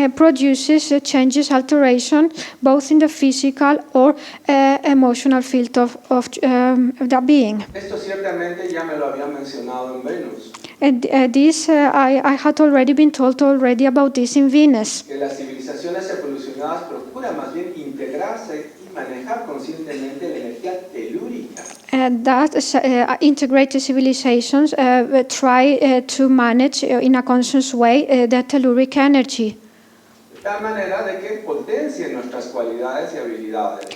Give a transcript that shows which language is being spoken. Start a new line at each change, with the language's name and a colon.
English: produces changes, alteration, both in the physical or emotional field of the being.
Spanish: Esto ciertamente ya me lo habían mencionado en Venus,
English: I had already been told already about this in Venus.
Spanish: que las civilizaciones evolucionadas procuran más bien integrarse y manejar conscientemente la energía telúrica.
English: That integrated civilizations try to manage in a conscious way the telluric energy
Spanish: De tal manera de que potencien nuestras cualidades y habilidades.